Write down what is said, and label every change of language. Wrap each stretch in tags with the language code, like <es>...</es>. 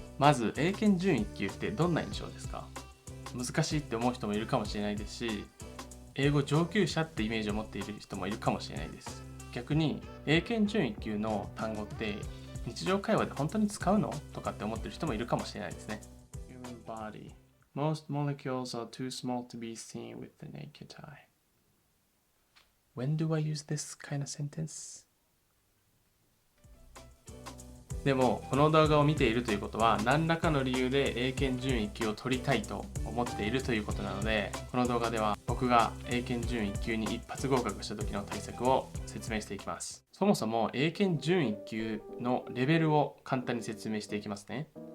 <ja>まず英検準1級ってどんな印象ですか？難しいって思う人もいるかもしれないですし、英語上級者ってイメージを持っている人もいるかもしれないです。逆に英検準1級の単語って日常会話で本当に使うのとかって思ってる人もいるかもしれないですね。</ja> <en>Human body. Most molecules are too small to be seen with the naked eye.When do I use this kind of sentence?</en> <ja>でもこの動画を見ているということは何らかの理由で英検準1級を取りたいと思っているということなので、この動画では僕が英検準1級に一発合格した時の対策を説明していきます。そもそも英検準1級のレベルを簡単に説明していきますね。</ja>